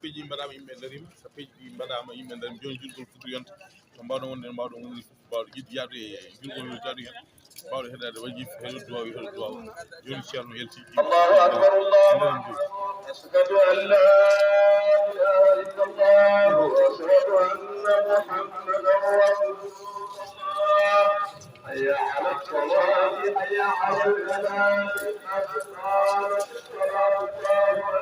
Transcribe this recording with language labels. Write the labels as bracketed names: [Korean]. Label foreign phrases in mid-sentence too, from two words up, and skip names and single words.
[Fula] sappeji mbaɗama yimɓe darima sappeji mbaɗama yimɓe darima joni julgol fuɗɗo yonta ko mbawɗon wonde mbawɗon wonde mbawɗo yiɗi yaade julgol yo jaadu hen mbawɗo heɗade wajif heɗo duwaw heɗo duwaw joni ceerno yalti [Arabic] الله أكبر الله أشهد أن لا إله إلا الله وأشهد أن محمدا رسول الله حي على الصلاة حي على الفلاح قد قامت الصلاة الله